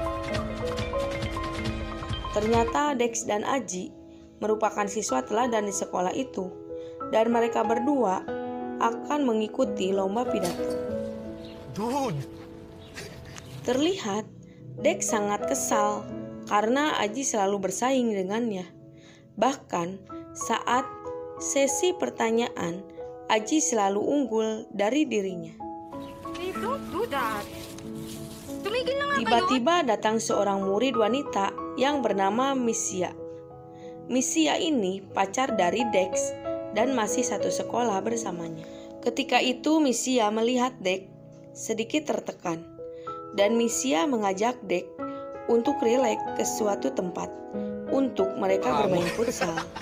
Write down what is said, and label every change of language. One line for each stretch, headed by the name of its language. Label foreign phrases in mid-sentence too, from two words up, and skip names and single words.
Indonesian: Ternyata Dex dan Aji merupakan siswa teladan di sekolah itu, dan mereka berdua akan mengikuti lomba pidato.
English: Dude!
Indonesian: Terlihat Dex sangat kesal karena Aji selalu bersaing dengannya. Bahkan saat sesi pertanyaan, Aji selalu unggul dari dirinya.
English: Hey, don't do that.
Filipino: Tumigil na nga kayo.
Indonesian: Tiba-tiba datang seorang murid wanita yang bernama Misia. Misia ini pacar dari Dex dan masih satu sekolah bersamanya. Ketika itu Misia melihat Dex sedikit tertekan, dan Misia mengajak Dex untuk rileks ke suatu tempat untuk mereka bermain futsal.